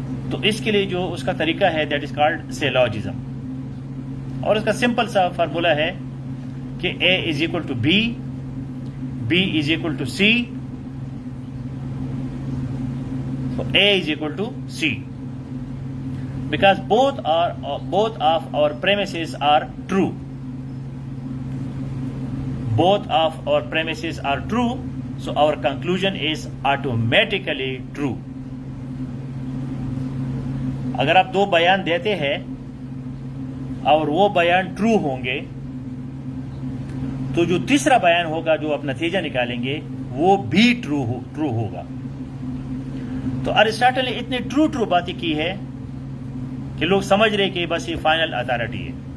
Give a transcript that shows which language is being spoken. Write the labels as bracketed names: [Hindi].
[Urdu] تو اس کے لیے جو اس کا طریقہ ہے [English] that is called syllogism, [Urdu] اور اس کا سمپل سا فارمولا ہے کہ [English] A is equal to B، B is equal to C، A is equal to C, because both of our premises are true. Both of our premises are true, so our conclusion is automatically true. [Urdu] اگر آپ دو بیان دیتے ہیں اور وہ بیان true ہوں گے تو جو تیسرا بیان ہوگا جو آپ نتیجہ نکالیں گے وہ بھی ٹرو ہوگا۔ تو ارسطاٹل نے اتنی ٹرو باتیں کی ہے کہ لوگ سمجھ رہے کہ بس یہ فائنل اتھارٹی ہے۔